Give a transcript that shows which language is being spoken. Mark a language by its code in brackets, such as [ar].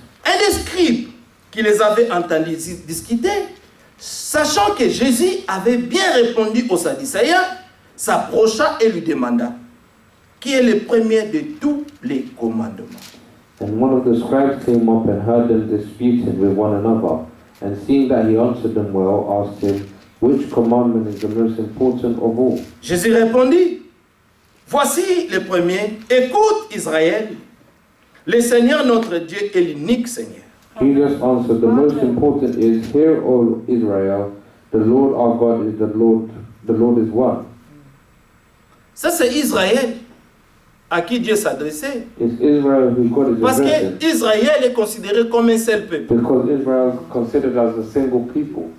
[fr] Un des scribes qui les avait entendus discuter, sachant que Jésus avait bien répondu aux Sadducéens, s'approcha et lui demanda, qui est le premier de tous les commandements? [en] And one of the scribes came up and heard them disputing with one another, and seeing that he answered them well, asked him, which commandment is the most important of all? [fr] Jésus répondit, voici le premier, écoute Israël, le Seigneur notre Dieu est l'unique Seigneur. [en] Jesus answered, the most important is, hear, O Israel, the Lord our God is the Lord is one. [fr] Ça c'est Israël à qui Dieu s'adressait. [en] It's Israel who God is [fr] Parce [en] addressing, [fr] que Israël est considéré comme un seul peuple. [en] because Israel is considered as a single people.